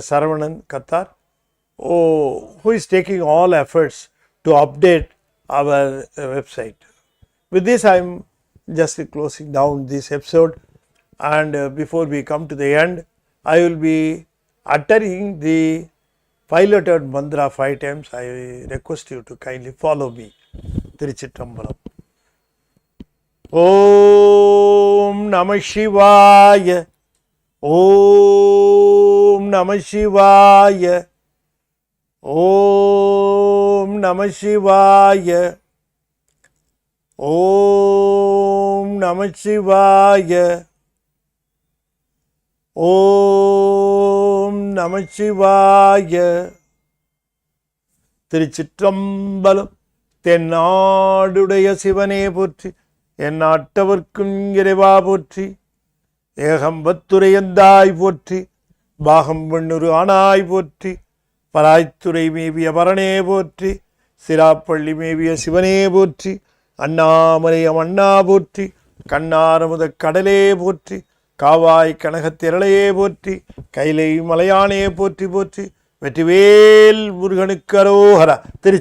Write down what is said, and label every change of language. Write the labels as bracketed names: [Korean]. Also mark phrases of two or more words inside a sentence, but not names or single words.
[English] Saravanan Kattar, who is taking all efforts to update our website. With this, I am just closing down this episode, and before we come to the end, I will be uttering the 5-lettered mantra 5 times. I request you to kindly follow me. [Sanskrit] Tiruchitrambalam. ओं नमः शिवाय. ओं नमः शिवाय. ओं नमः शिवाय. ओं नमः शिवाय. ओं नमः शिवाय. [Tamil] Tiruchitrambalam. தென்னாடுடைய சிவனே போற்றி, எந்நாட்டவர்க்கும் இறைவா போற்றி, ஏகம்பத்துரையந்தாய் போற்றி, பாகம் வெண்ணுரு ஆனாய் போற்றி, பராய்த்துறை மேவிய பரணே போற்றி, சிராப்பள்ளி மேவிய சிவனே போற்றி, அண்ணாமலையம் அண்ணா போற்றி, கண்ணாரமுத கடலே போற்றி, காவாய் கனகத்திரளையே போற்றி, கைலை மலையானே போற்றி போற்றி, வெற்றிவேல் முருகனுக்கு அரோகரா.